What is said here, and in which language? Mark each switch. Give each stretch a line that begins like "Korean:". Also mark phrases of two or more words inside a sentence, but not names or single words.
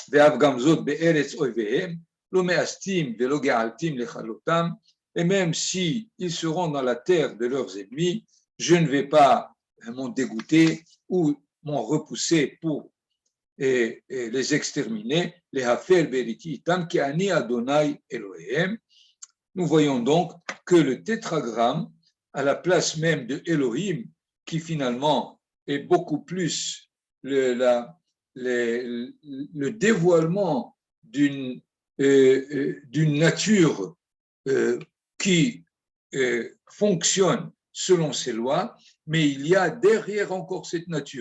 French: et même si ils seront dans la terre de leurs ennemis, je ne vais pas m'en dégoûter ou m'en repousser pour les exterminer.
Hebrew: להפר בריתי אתם כי אני אדני אלהיהם.
French: Nous voyons donc que le tétragramme, à la place même de Elohim, qui finalement est beaucoup plus le dévoilement d'une nature qui fonctionne selon ses lois, mais il y a derrière encore cette nature.